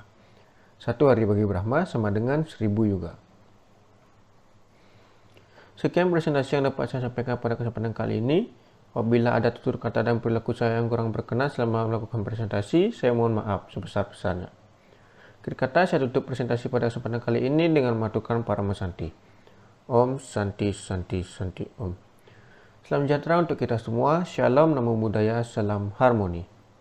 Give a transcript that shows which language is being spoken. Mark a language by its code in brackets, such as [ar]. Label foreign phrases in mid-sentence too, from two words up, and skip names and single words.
[id] Satu hari bagi Brahma sama dengan 1000 yuga. Sekian presentasi yang dapat saya sampaikan pada kesempatan kali ini. Apabila ada tutur kata dan perilaku saya yang kurang berkenan selama melakukan presentasi, saya mohon maaf sebesar-besarnya. Akhir kata, saya tutup presentasi pada kesempatan kali ini dengan mematukan Parama Santi. [sa] Om Santi Santi Santi Om. [id] Salam sejahtera untuk kita semua. Shalom, [pi] Namo Buddhaya, [id] salam harmoni.